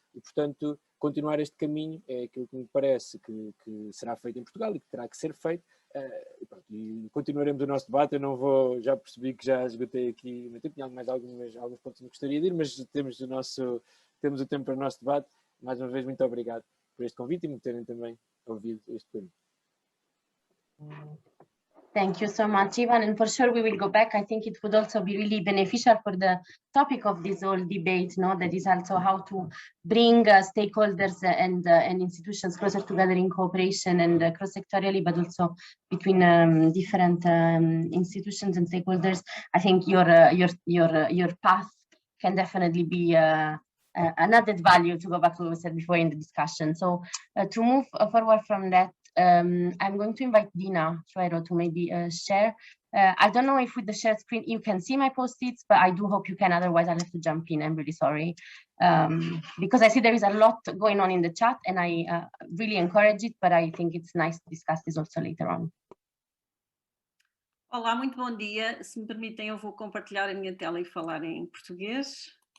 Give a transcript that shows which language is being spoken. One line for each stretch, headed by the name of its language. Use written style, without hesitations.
Portuguese: E, portanto, continuar este caminho é aquilo que me parece que será feito em Portugal e que terá que ser feito. E continuaremos o nosso debate. Eu não vou, já percebi que já esgotei aqui, tinha mais alguns pontos que me gostaria de ir, mas temos o tempo para o nosso debate. Mais uma vez, muito obrigado por este convite e me terem também ouvido este período.
English: Thank you so much, Ivan, and for sure we will go back. I think it would also be really beneficial for the topic of this whole debate, that is also how to bring stakeholders and institutions closer together in cooperation and cross-sectorially, but also between different institutions and stakeholders. I think your path can definitely be an added value, to go back to what we said before in the discussion. So to move forward from that, I'm going to invite Dina Chuero to maybe share. I don't know if with the shared screen you can see my post-its, but I do hope you can, otherwise I'll have to jump in. I'm really sorry. Because I see there is a lot going on in the chat and I really encourage it, but I think it's nice to discuss this also later on.
Portuguese: Olá, muito bom dia. Se me permitem, eu vou compartilhar a minha tela e falar em português.